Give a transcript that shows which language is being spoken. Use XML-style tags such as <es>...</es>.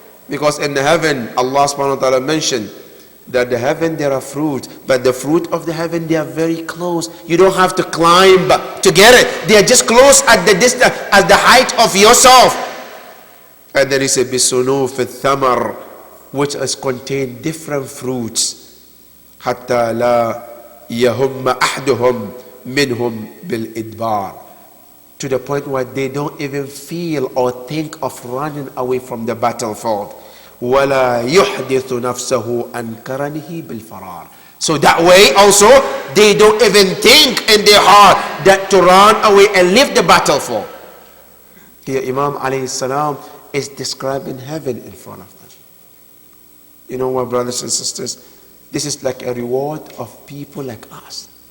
<en>Because in the heaven, Allah subhanahu wa ta'ala mentioned that the heaven there are fruit, but the fruit of the heaven, they are very close. You don't have to climb to get it. They are just close at the distance, at the height of yourself. And then he said,</en> <ar>bisunuf al-thamar,</ar> <en>which has contained different fruits.</en> <ar>حتى لا يهم أحدهم منهم بالإدبار.</ar> <en>To the point where they don't even feel or think of running away from the battlefield.</en> <ar>ولا يحدث نفسه عن كرنه بالفرار.</ar> <en>So that way also, they don't even think in their heart that to run away and leave the battlefield. Here Imam alayhi salam is describing heaven in front of them. You know what, brothers and sisters, this is like a reward of people like us.</en>